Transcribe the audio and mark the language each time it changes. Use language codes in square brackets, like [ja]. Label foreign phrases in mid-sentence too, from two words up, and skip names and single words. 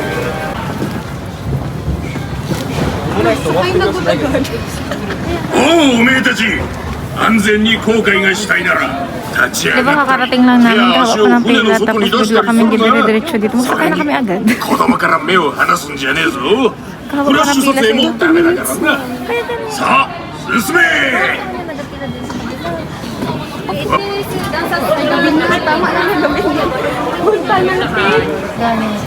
[tl] Sakay na gudagod. [ja] おお、おめえたち安全に航海がしたいなら立ち [tl] Di [ja] 上 [tl] ba [ja] がったり [tl] kakarating lang [ja] 手 [tl] namin [ja] や [tl] kahapon [ja] 足を [tl] ng [ja] 船 [tl] pila [ja] の外 [tl] tapos [ja] に出した [tl] bigla [ja] り [tl] kami [ja] するぞ [tl] dire-diretso dito. Magsakay na kami agad. [ja] 子供から目を離すんじゃねえぞ [tl] Kahapon [ja] フラッ [tl] parang [ja] シュ撮 [tl] pila [ja] 影 [tl] sila. [ja] もダメだからなさあ進め [tl] Tama na na gabi yan. Punta na natin. Dami.